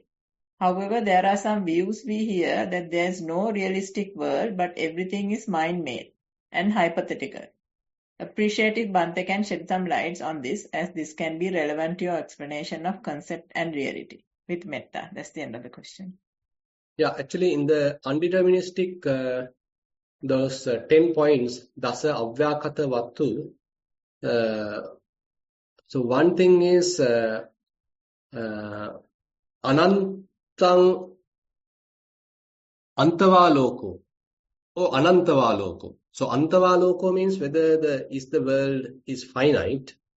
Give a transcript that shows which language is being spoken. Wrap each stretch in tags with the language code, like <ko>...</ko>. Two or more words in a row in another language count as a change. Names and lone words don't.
<en>However, there are some views we hear that there is no realistic world, but everything is mind-made and hypothetical. Appreciate if Bhante can shed some lights on this, as this can be relevant to your explanation of concept and reality. With metta. That's the end of the question. Yeah, actually in the undeterministic, those 10 points,</en> <pi>dasa avyakata vattu.</pi> <en>So one thing is</en> <pi>anantang antavaloko</pi> <en>or anantavaloko. So antavaloko means whether the world is finite.</en>